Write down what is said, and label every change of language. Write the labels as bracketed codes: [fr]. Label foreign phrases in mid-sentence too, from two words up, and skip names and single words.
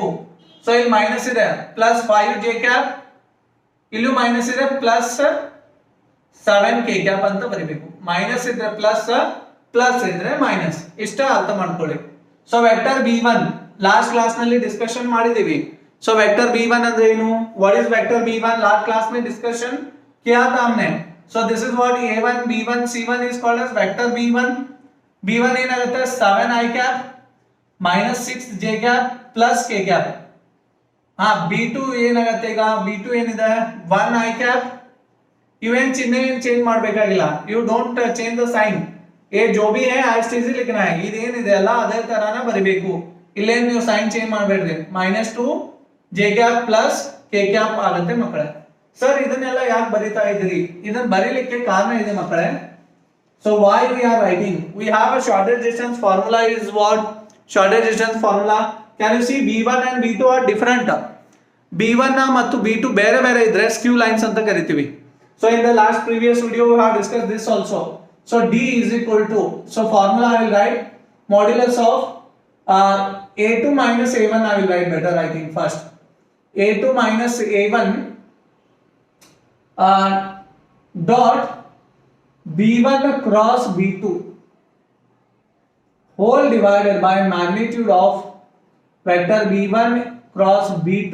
[kn] ಸೊ ಇಲ್ಲಿ ಮೈನಸ್ ಇದೆ [en] plus 5 j cap, [kn] ಇಲ್ಲೂ ಮೈನಸ್ ಇದೆ [en] plus 7 k cap [kn] ಅಂತ ಬರಿಬೇಕು. ಮೈನಸ್ ಇದ್ರೆ ಪ್ಲಸ್, ಪ್ಲಸ್ ಇದ್ರೆ ಮೈನಸ್. ಇಷ್ಟ ಅರ್ಥ ಮಾಡ್ಕೊಳ್ಳಿ. [en] so vector b1 last class [kn] ನಲ್ಲಿ ಡಿಸ್ಕಷನ್ ಮಾಡಿದೀವಿ. [en] So vector b1 [kn] ಅಂದ್ರೆ ಏನು? [en] What is vector b1? Last class [hi] में डिस्कशन किया था हमने. [en] So this is what a1 b1 c1 is called as vector b1. [kn] b1 ಏನಾಗುತ್ತೆ? [en] 7 I cap minus 6 j cap plus k cap. [kn] b2 ಏನಾಗುತ್ತೆ? ಈಗ b2 ಏನಿದೆ? [en] 1 I cap. [kn] ಇವೇನ್ ಚಿಹ್ನೆ ಚೇಂಜ್ ಮಾಡಬೇಕಾಗಿಲ್ಲ. [en] You don't change the sign. [hi] ए जो भी है आज इजी लिखना है. [kn] ಇದೇನಿದೆ ಅಲ್ಲ ಅದೇ ತರಾನ ಬರಿಬೇಕು. ಇಲ್ಲೇನು ನೀವು [en] sign change [kn] ಮಾಡಬೇಡ್ರಿ. [en] -2 j cap plus k cap [kn] ಆಗುತ್ತೆ ಮಕ್ಕಳೇ. ಸರ್ ಇದನ್ನೆಲ್ಲ ಯಾಕೆ ಬರಿತಾ ಇದ್ದೀರಿ? ಇದನ್ನ ಬರೀಲಿಕ್ಕೆ ಕಾರಣ ಇದೆ ಮಕ್ಕಳೇ. [en] So why we are writing? We have a shortest distance formula is what? Shortest distance formula. Can you see b1 and b2 are different? [kn] b1 ಮತ್ತು b2 ಬೇರೆ ಬೇರೆ ಇದ್ರೆ [en] skew lines [kn] ಅಂತ ಕರಿತೀವಿ. [en] So in the last previous video we have discussed this also. So d is equal to, so formula I will write modulus of a2 minus a1. I will write better I think first. a2 minus a1 dot b1 cross b2 whole divided by magnitude of vector b1 cross b2.